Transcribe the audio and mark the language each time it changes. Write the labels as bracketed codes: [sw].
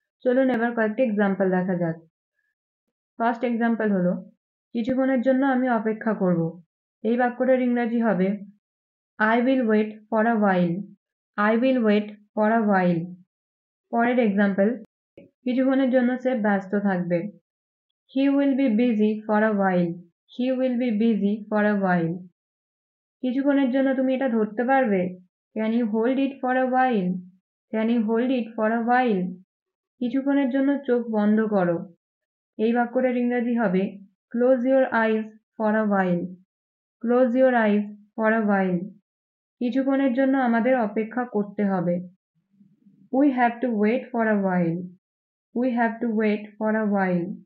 [bn] চলুন এবার কয়েকটি এক্সাম্পল দেখা যাক। ফার্স্ট এক্সাম্পল হলো কিছুক্ষণের জন্য আমি অপেক্ষা করব। এই বাক্যটার ইংরেজি হবে [en] I will wait for a while. I will wait for a while. [bn] পরের এক্সাম্পল, কিছুক্ষণের জন্য সে ব্যস্ত থাকবে। [en] He will be busy for a while. He will be busy for a while. [bn] কিছুক্ষণের জন্য তুমি এটা ধরতে পারবে? [en] Can you hold it for a while? Can you hold it for a while? [bn] কিছুক্ষণের জন্য চোখ বন্ধ করো। এই বাক্যটার ইংরেজি হবে [en] close your eyes for a while. Close your eyes for a while. [bn] কিছুক্ষণের জন্য আমাদের অপেক্ষা করতে হবে। [en] We have to wait for a while. We have to wait for a while.